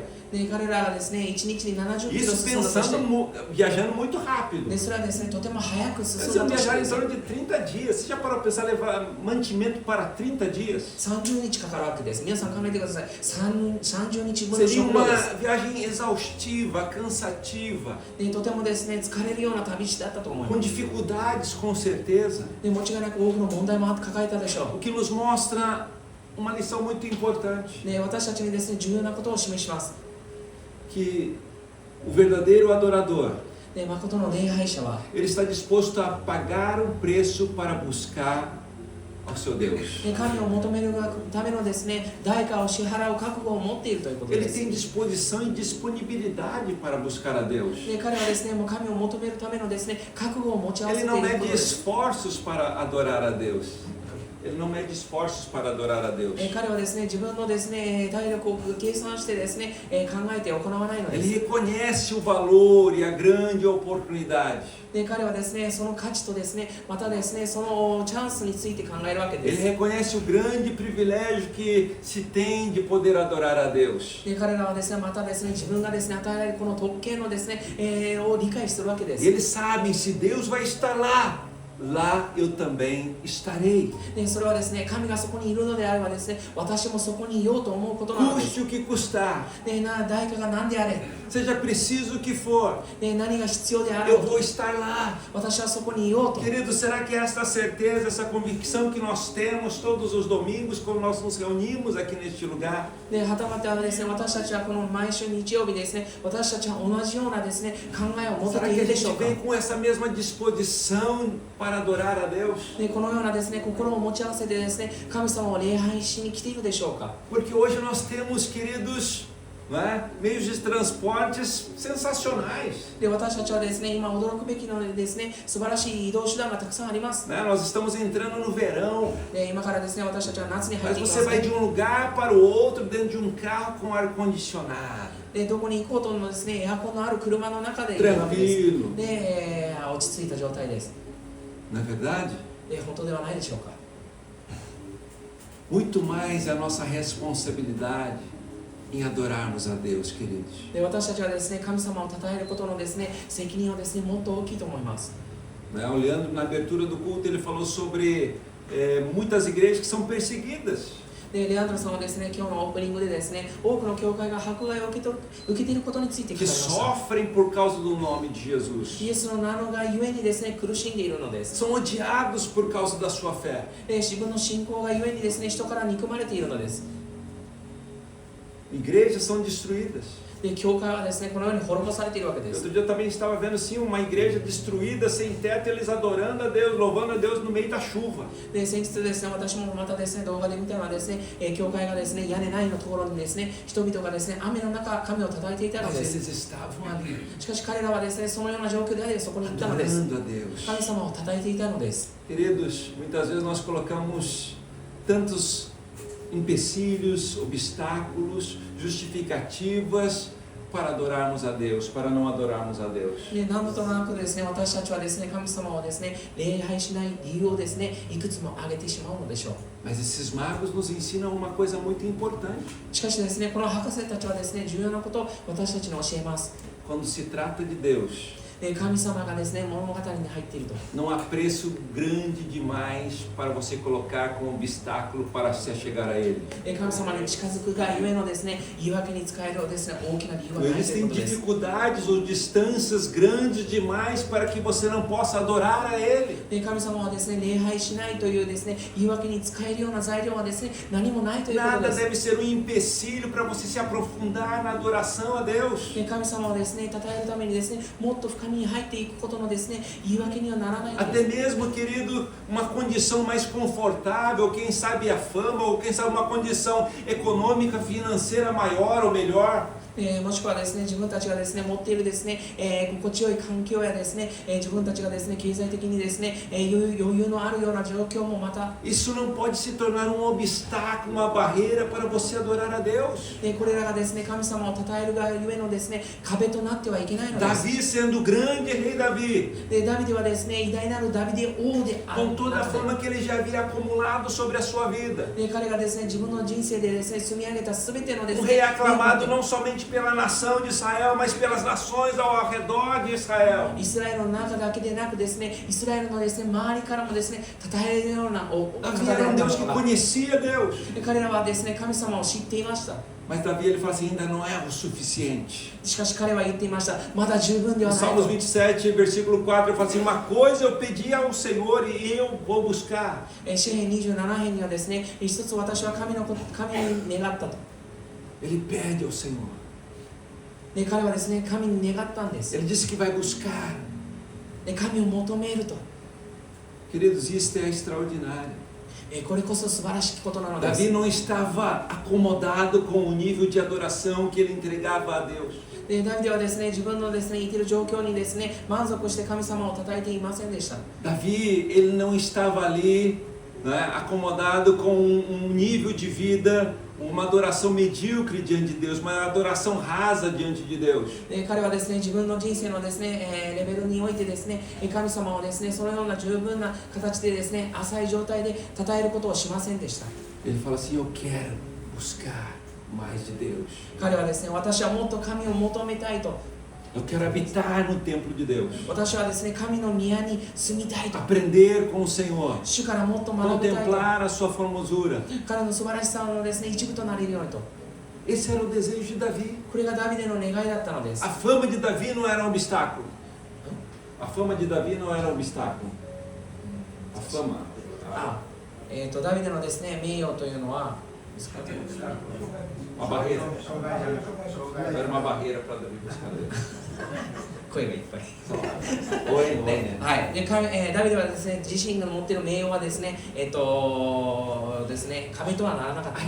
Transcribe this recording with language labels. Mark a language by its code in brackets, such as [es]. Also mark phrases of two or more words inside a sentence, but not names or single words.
[ja] で彼らがですね、1日に70キロ [pt] isso [ja] 進んだとして、 [pt] viajando muito rápido. [ja] でそれはですね、とても早く進 [pt] Eles [ja] んだ [pt] iam [ja] として [pt] viajar [ja] で [pt] em [ja] す。 [pt] torno de 30 dias. Você já parou para pensar levar mantimento para 30 dias? [ja] 30 日かかるわけです。皆さん考えてください。30日分の [pt] Seria [ja] 食料 [pt] uma [ja] です。 [pt] viagem exaustiva, cansativa, [ja] でとてもですね、疲れるような旅路だったと思い [pt] com [ja] ます。 [pt] dificuldades com certeza. [ja] で間違いなく多くの問題も抱えたでしょ [pt] O que nos mostra uma lição muito importante, [ja] う。で私たちにですね、重要なことを示します。 [pt] que o verdadeiro adorador, [ja] で誠の礼拝者は [pt] ele está disposto a pagar um preço para buscar ao seu Deus. [ja] で神を求めるためのですね、代価を支払う覚悟を持っているということで [pt] Ele [ja] す。 [pt] tem disposição e disponibilidade para buscar a Deus. [ja] で彼はですね、もう神を求めるためのですね、覚悟を持ち合わせ [pt] Ele [ja] てい [pt] não [ja] るこ [pt] mede [ja] とです。 [pt] esforços para adorar a Deus. Ele não mede esforços para adorar a Deus. [ja] 彼はですね、自分のですね、体力を計算してですね、考えて行わないので [pt] Ele [ja] す。 [pt] reconhece o valor e a grande oportunidade. [ja] で彼はですね、その価値とですね、またですね、そのチャンスについて考えるわけで [pt] Ele [ja] す。 [pt] reconhece o grande privilégio que se tem de poder adorar a Deus. [ja] で彼らはですね、またですね、自分がですね、与えられるこの特権のですね、を理解するわけで [pt] E [ja] す。 [pt] eles sabem, se Deus vai estar lá, lá eu também estarei. [ja] でそれはですね、神がそこにいるのであればですね、私もそこにいようと思うことなのです [pt] Custe o que custar, [ja] で代価が何であれ、 [pt] seja preciso o que for, [ja] で何が必要であれ [pt] eu vou estar lá. [ja] 私はそこにいようと。 [pt] Querido, será que esta certeza, essa convicção que nós temos todos os domingos quando nós nos reunimos aqui neste lugar, [ja] ではたまたですね、私たちはこの毎週日曜日ですね、私たちは同じようなですね、考えを持て [pt] será [ja] てい [pt] que a [ja] るでしょ [pt] gente [ja] うか。 [pt] vem com essa mesma disposição para adorar a Deus? [ja] でこのようなですね、心を持ち合わせてですね、神様を礼拝しに来ているでしょうか。 [pt] Porque hoje nós temos, queridos, não é? Meios de transportes sensacionais. [ja] で私たちはですね、今驚くべきのでですね、素晴らしい移動手段がたくさんあります。 [pt] Né? Nós estamos entrando no verão, [ja] で今からですね、私たちは夏に入っ [pt] mas [ja] ていきま [pt] você [ja] す、 [pt] vai de [ja] ね。 [pt] um lugar para o outro dentro de um carro com ar-condicionado, [ja] でどこに行こうともですね、エアコンのある車の中でいるわけです。 [pt] tranquilo, [ja] で落ち着いた状態です。 [pt] não é verdade? [ja] で本当ではないでしょうか。 [pt] Muito mais a nossa responsabilidade em adorarmos a Deus, queridos. [ja] で私たちはですね、神様を称えることのですね、責任はですね、もっと大きいと思います。 [pt] Né? O Leandro, na abertura do culto, ele falou sobre muitas igrejas que são perseguidas. [ja] でレアンドロさんはですね、今日のオープニングでですね、多くの教会が迫害を受けていることについて語り [pt] Que [ja] ました。 [pt] sofrem por causa do nome de Jesus. [ja] イエスの名がゆえにですね、苦しんでいるのです。 [pt] São odiados por causa da sua fé. [ja] 自分の信仰がゆえにですね、人から憎まれているのです。 [pt] Igrejas são destruídas. [ja] で教会はですね、このように滅ぼされているわけです。 [pt] Outro dia eu também estava vendo sim uma igreja destruída, sem teto, eles adorando a Deus, louvando a Deus no meio da chuva. [ja] で先日ですね、私もまたですね、動画で見たのはですね、教会がですね、屋根ないのところにですね、人々がですね、雨の中、神を叩いていたの [pt] Mas [ja] です。 [pt] eles estavam ali, [ja] しかし彼らはですね、そのような状況であり、そこに行ったのです。 [pt] adorando a Deus. [ja] 神様を叩いていたのです。 [pt] Queridos, muitas vezes nós colocamos tantos empecilhos, obstáculos, justificativas para adorarmos a Deus, para não adorarmos a Deus. [ja] で何度となくですね、私たちはですね、神様をですね、礼拝しない理由をですね、いくつも挙げてしまうのでしょう。 [pt] Mas esses magos nos ensinam uma coisa muito importante. [ja] しかしですね、この博士たちはですね、重要なことを私たちに教えます。 [pt] Quando se trata de Deus, [ja] で神様がですね、物語に入っていると。 [pt] não há preço grande demais para você colocar como obstáculo para se chegar a Ele. [ja] 神様に近づくがゆえのですね、言い訳に使えるですね、大きな理由は [pt] Não [ja] ないという [pt] existem [ja] ことです。 [pt] dificuldades ou distâncias grandes demais para que você não possa adorar a Ele. [ja] で神様はですね、礼拝しないというですね、言い訳に使えるような材料はですね、何もないということ [pt] Nada [ja] です。 [pt] deve ser um empecilho para você se aprofundar na adoração a Deus. [ja] で神様をですね、称えるためにですね、もっと深みに入っていくことのですね、言い訳にはならないの [pt] Até [ja] です。 [pt] mesmo, querido, uma condição mais confortável, quem sabe a fama, ou quem sabe uma condição econômica, financeira maior ou melhor. [ja] もしくはですね、自分たちがですね、持っているですね、心地よい環境やですね、自分たちがですね、経済的にですね、余裕のあるような状況もまた、 [pt] Isso não pode se tornar um obstáculo, uma barreira para você adorar a Deus. [ja] これらがですね、神様を称えるがゆえのですね、壁となってはいけないのです。 [pt] Davi sendo o grande rei Davi, [ja] ダビデはですね、偉大なるダビデ王であ [pt] com toda a [ja] る。 [pt] fama que ele já havia acumulado sobre a sua vida. [ja] 彼がですね、自分の人生でですね、積み上げたすべてのです [pt] Um [ja] ね、 [pt] rei aclamado não somente pela nação de Israel, mas pelas nações ao redor de Israel. [ja] イスラエルの中だけでなくですね、イスラエルのですね、周りからもですね、称えるような [pt] Davi era um Deus que conhecia Deus. [ja] 彼らはですね、神様を知っていました。 [pt] Mas Davi ele fala assim, ainda não é o suficiente. [ja] しかし彼は言っていました。まだ十分では [pt] No [ja] ない [pt] Salmos [ja] と。 [pt] 27, versículo 4, ele fala assim, uma coisa eu pedi ao Senhor e eu vou buscar. [ja] 詩編27編にはですね、一つ私は神に願ったと。 [pt] Ele pede ao Senhor. [ja] で彼はですね、神に願ったんです。 [pt] Ele disse que vai buscar. [ja] で神を求めると。 [pt] Queridos, isso é extraordinário. [ja] これこそ素晴らしきことなので [pt] Davi [ja] す。 [pt] não estava acomodado com o nível de adoração que ele entregava a Deus. [ja] でダビデはですね、自分のですね、生きる状況にですね、満足して神様を称えていませんでした。 [pt] Davi, ele não estava ali, né, acomodado com um nível de vida, uma adoração medíocre diante de Deus, uma adoração rasa diante de Deus. [ja] で彼はですね、自分の人生のですね、レベルにおいてですね、神様をですね、そのような十分な形でですね、浅い状態で称えることをしませんでした。 [pt] Ele fala assim, eu quero buscar mais de Deus. [ja] 彼はですね、私はもっと神を求めたいと。 [pt] Eu quero habitar no templo de Deus. [ja] 私はですね、神の宮に住みたいと。 [pt] Aprender com o Senhor. [ja] 主からもっと学びたいと。 [pt] Contemplar a sua formosura. [ja] 彼の素晴らしさのですね、一部となれるようにと。 [pt] Esse era o desejo de Davi. [ja] これがダビデの願いだったのです。 [pt] A fama de Davi não era um obstáculo. A fama de Davi não era um obstáculo. A fama. [ja] ダビデのですね、名誉というのは、 [pt] Uma barreira. Era uma barreira para Davi buscar Deus. [ja] 声がいっぱい。 [pt] Oi, né? [ja] はい。でダビデはですね、自身が持っている名誉はですね、ですね、壁とはならなかっ [pt] A